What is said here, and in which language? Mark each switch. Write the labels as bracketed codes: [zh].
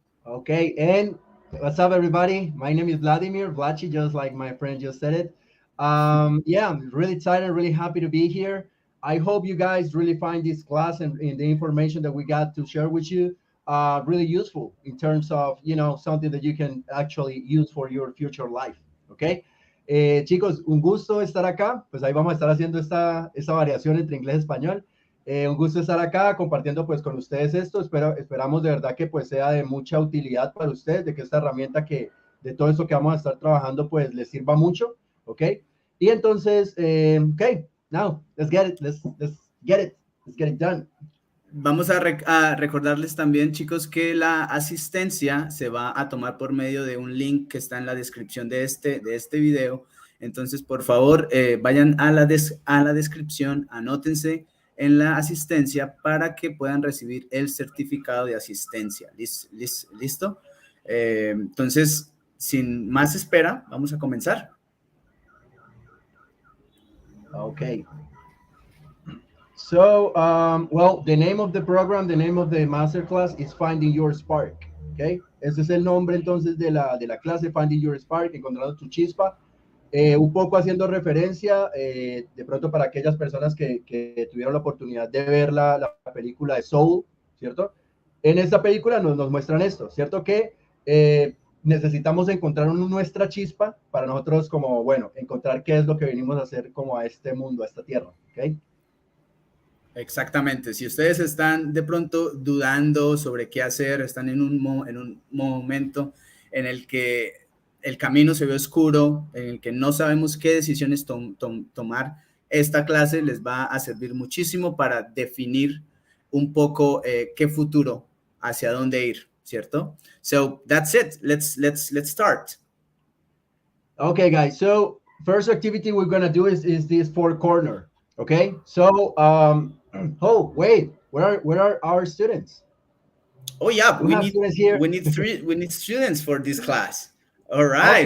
[en] Okay, and what's up, everybody? My name is Vladimir Vlachi, just like my friend just said it. Yeah, I'm really excited, really happy to be here. I hope you guys really find this class and the information that we got to share with you really useful in terms of, something that you can actually use for your future life. [es] Okay. Chicos, un gusto estar acá. Pues ahí vamos a estar haciendo esta variación entre inglés y español. Un gusto estar acá compartiendo pues con ustedes esto. Esperamos de verdad que pues sea de mucha utilidad para ustedes, de que esta herramienta de todo esto que vamos a estar trabajando pues les sirva mucho. [en] Ok. [es] Y entonces, [en] ok. Now, let's get it. Let's get it. Let's get it done. [es] Vamos a recordarles también, chicos, que la asistencia se va a tomar por medio de un link que está en la descripción de este video. Entonces, por favor, vayan a la descripción, anótense en la asistencia para que puedan recibir el certificado de asistencia. ¿Listo? Entonces, sin más espera, vamos a comenzar. [en] Okay. So, well, the name of the program, the name of the masterclass is Finding Your Spark. Okay. [es] Ese es el nombre entonces de la clase, Finding Your Spark, encontrando tu chispa. Un poco haciendo referencia, de pronto para aquellas personas que tuvieron la oportunidad de ver la película de Soul, ¿cierto? En esta película nos muestran esto, ¿cierto? Que necesitamos encontrar nuestra chispa para nosotros como, bueno, encontrar qué es lo que venimos a hacer como a este mundo, a esta tierra, ¿ok? Exactamente. Si ustedes están de pronto dudando sobre qué hacer, están en un momento en el que el camino se ve oscuro, en el que no sabemos qué decisiones tomar, esta clase les va a servir muchísimo para definir un poco qué futuro, hacia dónde ir, ¿cierto? [en] So that's it. Let's start. Okay, guys. So first activity we're gonna do is this four corner. Okay. So oh wait, where are our students? Oh yeah, We have students here. we need students for this class. All right,